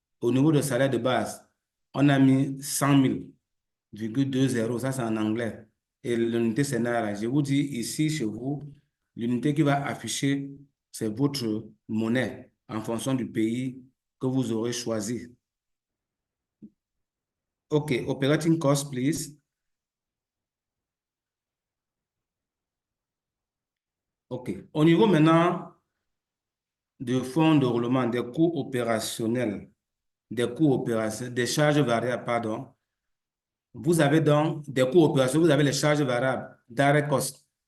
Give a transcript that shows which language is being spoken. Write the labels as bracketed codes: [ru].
[fr] Au niveau de salaire de base, on a mis 100 000,20, ça c'est en anglais. Et l'unité c'est naira. Je vous dis ici chez vous, l'unité qui va afficher, c'est votre monnaie en fonction du pays que vous aurez choisi. [en] OK, operating cost, please. OK. [fr] Au niveau maintenant de fonds de roulement, des coûts opérationnels, des charges variables, pardon. Vous avez donc des coûts opérationnels, vous avez les charges variables, direct cost.